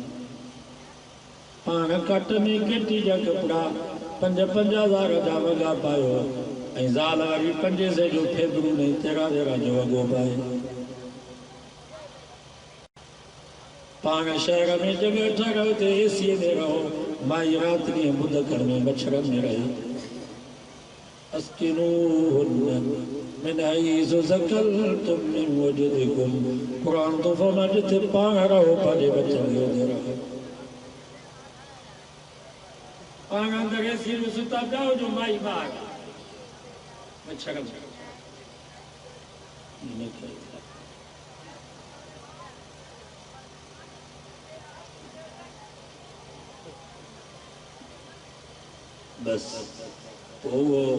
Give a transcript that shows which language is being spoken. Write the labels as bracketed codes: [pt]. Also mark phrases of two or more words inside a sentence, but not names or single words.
[sd] पाण कट में केटी जा कपिड़ा 5,000 जा वॻा पायो ऐं ज़ाल वरी 500 जो फेबरू में 13 जो वॻो पाए पाण शहर में जगह ठाहियो ते एसीअ में रहो माई राति ॾींहं बुधकर में मच्छरनि में रहे [ar] أسكنوهن من حيث سكنتم من وجدكم [sd] कुरान तो फरमाए जिथे पाण रहो पंहिंजे बचनि खे उते रहो पाण अंदरि एसी में सुता पिया हुजो माई ॿार मच्छर बस वो